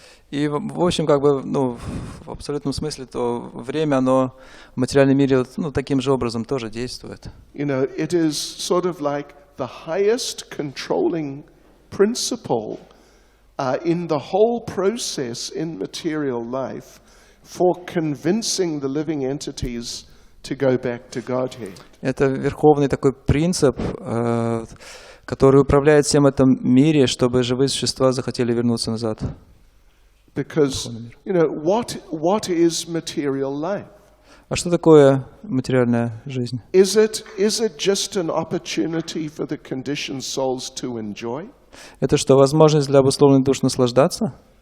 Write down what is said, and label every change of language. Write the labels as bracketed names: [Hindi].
[Russian] И, в общем, в абсолютном смысле, то время, оно в материальном мире, таким же образом тоже действует. [English] It is sort of like the highest controlling principle in the whole process in material life for convincing the living entities to go back to Godhead. [Russian] Это верховный такой принцип, который управляет всем этом мире, чтобы живые существа захотели вернуться назад. [English] Because, what is material life? [Russian] А что такое материальная жизнь? [English] Is it just an opportunity for the conditioned souls to enjoy? [Russian] Это что, возможность для обусловленных душ наслаждаться?